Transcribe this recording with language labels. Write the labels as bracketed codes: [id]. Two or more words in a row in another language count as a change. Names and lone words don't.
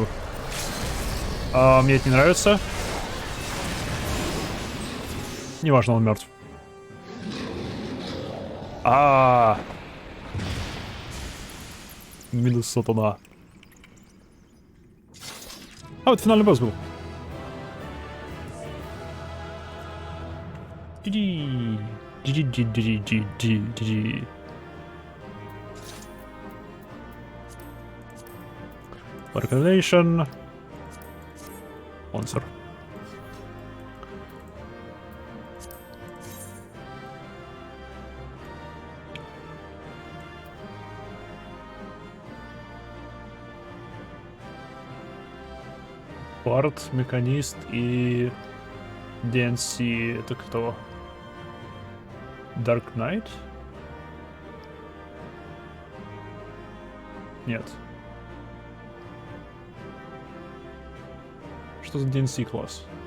[ru] Мне это не нравится. Неважно, он мертв. Минус Сатана. Вот финальный босс был. Organization. Sponsor. Парт, механист и DNC. Это кто? Dark Knight? Нет. Что за DNC класс?